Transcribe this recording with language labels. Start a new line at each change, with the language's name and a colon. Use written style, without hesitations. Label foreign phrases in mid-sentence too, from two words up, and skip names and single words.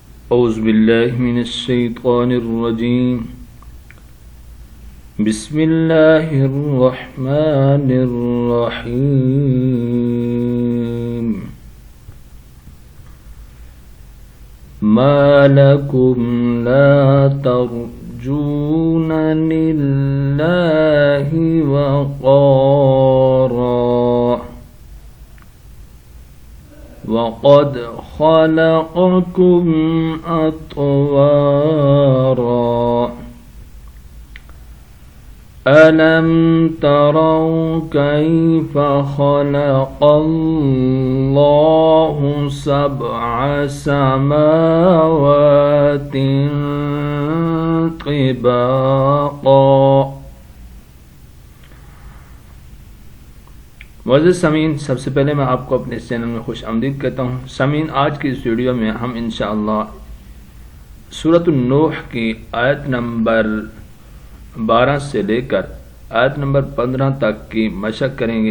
Arabic: أعوذ بالله من الشيطان الرجيم۔ بسم الله الرحمن الرحيم. ما لكم لا ترجون لله وقارا وقد خلقكم أطوارا ألم تروا كيف خلق الله سبع سماوات طباقا.
Urdu: معزز سامعین، سب سے پہلے میں آپ کو اپنے اس چینل میں خوش آمدید کہتا ہوں. سامعین، آج کی اس ویڈیو میں ہم ان شاء اللہ سورۃ نوح کی آیت نمبر 12 سے لے کر آیت نمبر 15 تک کی مشق کریں گے.